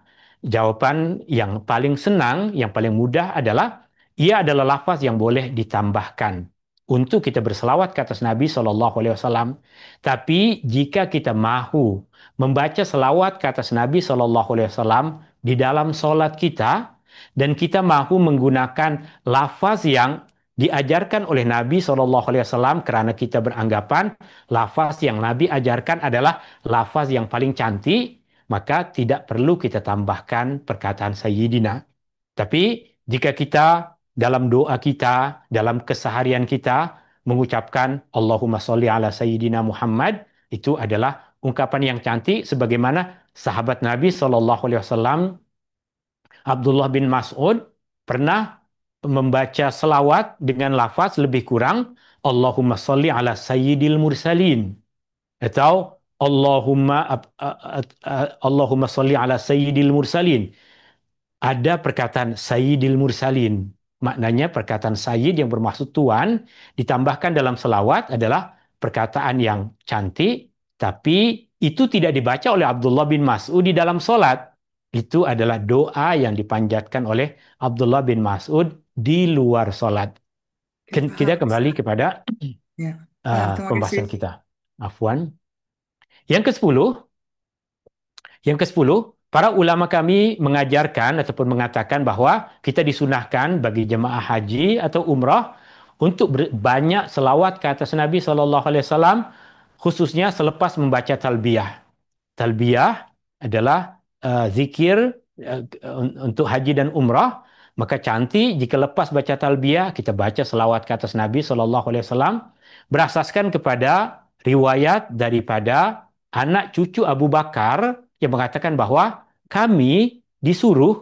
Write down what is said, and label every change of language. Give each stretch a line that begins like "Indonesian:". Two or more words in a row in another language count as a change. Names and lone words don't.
Malay: Jawapan yang paling senang, yang paling mudah adalah, ia adalah lafaz yang boleh ditambahkan untuk kita berselawat ke atas Nabi
Arabic: صلى الله عليه وسلم.
Malay: Tapi jika kita mahu membaca selawat ke atas Nabi
Arabic: صلى الله عليه وسلم
Malay: di dalam solat kita, dan kita mahu menggunakan lafaz yang diajarkan oleh Nabi
Arabic: صلى الله عليه وسلم,
Malay: karena kita beranggapan lafaz yang Nabi ajarkan adalah lafaz yang paling cantik, maka tidak perlu kita tambahkan perkataan Sayyidina. Tapi jika kita dalam doa kita, dalam keseharian kita mengucapkan
Arabic: اللهم صل على سيدنا محمد,
Malay: itu adalah ungkapan yang cantik, sebagaimana sahabat Nabi
Arabic: صلى الله عليه وسلم
Malay: Abdullah bin Mas'ud pernah membaca selawat dengan lafaz lebih kurang
Arabic: اللهم صل على سيد المرسلين
Malay: atau
Arabic: اللهم صل على سيد المرسلين.
Malay: Ada perkataan
Arabic: سيد المرسلين.
Malay: Maknanya perkataan Sayyid yang bermaksud Tuan, ditambahkan dalam selawat adalah perkataan yang cantik, tapi itu tidak dibaca oleh Abdullah bin Mas'ud di dalam solat. Itu adalah doa yang dipanjatkan oleh Abdullah bin Mas'ud di luar solat. Oke, paham, Kita kembali Ustaz. kepada Ya, paham. Terima kasih. pembahasan kita. Afwan. Yang ke-10, para ulama kami mengajarkan ataupun mengatakan bahwa kita disunahkan bagi jemaah haji atau umrah untuk banyak selawat ke atas Nabi SAW, khususnya selepas membaca talbiyah. Talbiyah adalah zikir untuk haji dan umrah. Maka cantik jika lepas baca talbiyah kita baca selawat ke atas Nabi SAW berasaskan kepada riwayat daripada anak cucu Abu Bakar yang mengatakan bahwa kami disuruh.